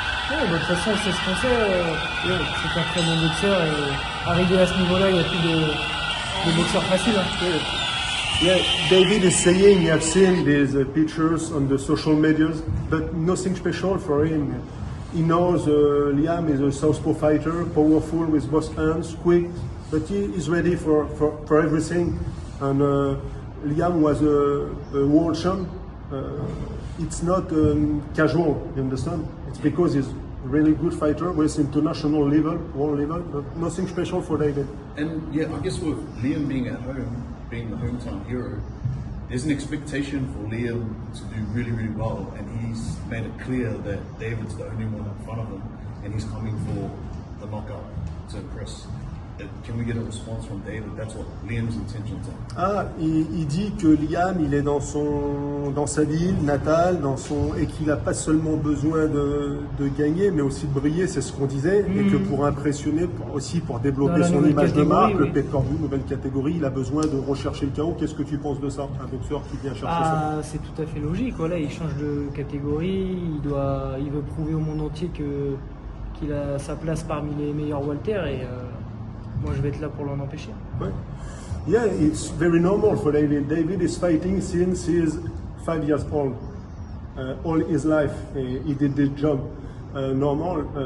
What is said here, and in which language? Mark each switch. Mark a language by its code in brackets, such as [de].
[fr] Ouais, de toute façon, c'est ce qu'on sait. C'est un très bon boxeur et arrivé à ce niveau-là, il n'y a plus de boxeurs faciles. Hein. [en] Yeah, David is saying he has seen these pictures on the social medias, but nothing special for him. He knows Liam is a southpaw fighter, powerful with both hands, quick, but he is ready for everything. And Liam was a world champ. It's not casual, you understand? It's because he's a really good fighter with international level, world level, but nothing special for David. And yeah, I guess with Liam being at home, being the hometown hero, there's an expectation for Liam to do really, really well, and he's made it clear that David's the only one in front of him, and he's coming for the knockout to impress. Can we get a response from David? That's what Liam's intentions are. [fr] Ah, il dit que Liam, il est dans sa ville natale, et qu'il n'a pas seulement besoin de gagner, mais aussi de briller, c'est ce qu'on disait, et que pour impressionner, pour développer Dans la nouvelle image de marque, catégorie, le pay-per-view, nouvelle catégorie, il a besoin de rechercher le chaos. Qu'est-ce que tu penses de ça, un boxeur qui vient chercher ça? C'est tout à fait logique. Voilà, il change de catégorie, il veut prouver au monde entier qu'il a sa place parmi les meilleurs Walter et moi je vais être là pour l'en empêcher. Ouais. [en] Yeah, it's very normal for David. David is fighting since he is 5 years old. All his life, he did this job. Normal.